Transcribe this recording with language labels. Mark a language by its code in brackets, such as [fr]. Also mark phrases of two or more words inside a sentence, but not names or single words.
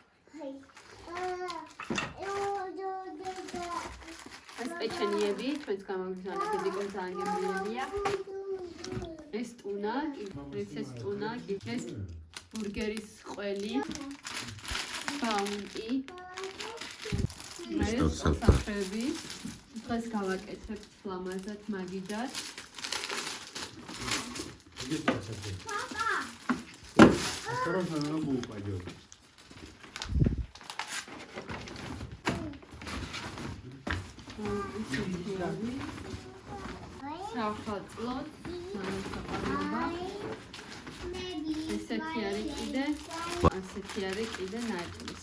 [ka] ეს პეჩენიები ჩვენს გამოგზავნა დედიკო ძალიან გემრიელია. ეს ტუნა, ეს ტუნა, ეს ბურგერის ყველი. ბაუნტი. ეს საფრები. დღეს გავაკეთებთ ლამაზად მაგიდად. [ru] Папа! Осторожно, на ногу упадет. [ka] Საფრთხლოდ, სამწუხაროა. ესეთი არის კიდე, ასეთი არის კიდე ნაჭრის.